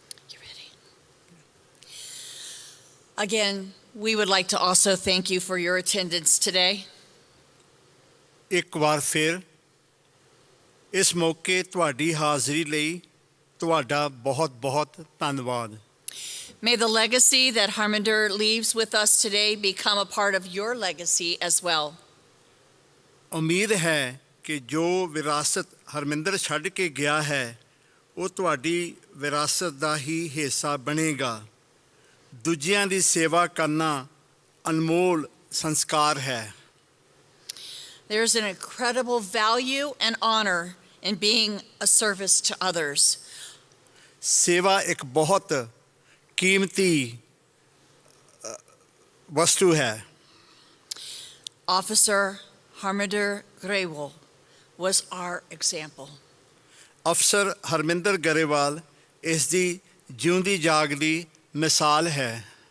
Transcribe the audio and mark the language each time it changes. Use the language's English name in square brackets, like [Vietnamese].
[English] You ready? Again, we would like to also thank you for your attendance today. [Punjabi] ਇੱਕ ਵਾਰ ਫਿਰ ਇਸ ਮੌਕੇ ਤੁਹਾਡੀ ਹਾਜ਼ਰੀ ਲਈ ਤੁਹਾਡਾ ਬਹੁਤ-ਬਹੁਤ ਧੰਨਵਾਦ। [English] May the legacy that Harminder leaves with us today become a part of your legacy as well. [Punjabi] ਉਮੀਦ ਹੈ ਕਿ ਜੋ ਵਿਰਾਸਤ ਹਰਮਿੰਦਰ ਛੱਡ ਕੇ ਗਿਆ ਹੈ ਉਹ ਤੁਹਾਡੀ ਵਿਰਾਸਤ ਦਾ ਹੀ ਹਿੱਸਾ ਬਣੇਗਾ। ਦੂਜਿਆਂ ਦੀ ਸੇਵਾ ਕਰਨਾ ਅਨਮੋਲ ਸੰਸਕਾਰ ਹੈ। [English] There's an incredible value and honor in being a service to others. [Punjabi] ਸੇਵਾ ਇੱਕ ਬਹੁਤ ਕੀਮਤੀ ਵਸਤੂ ਹੈ। [English] Officer Harminder Grewal was our example. [Punjabi] ਅਫਸਰ ਹਰਮਿੰਦਰ ਗਰੇਵਾਲ ਇਸ ਦੀ ਜਿਉਂਦੀ ਜਾਗਦੀ ਮਿਸਾਲ ਹੈ।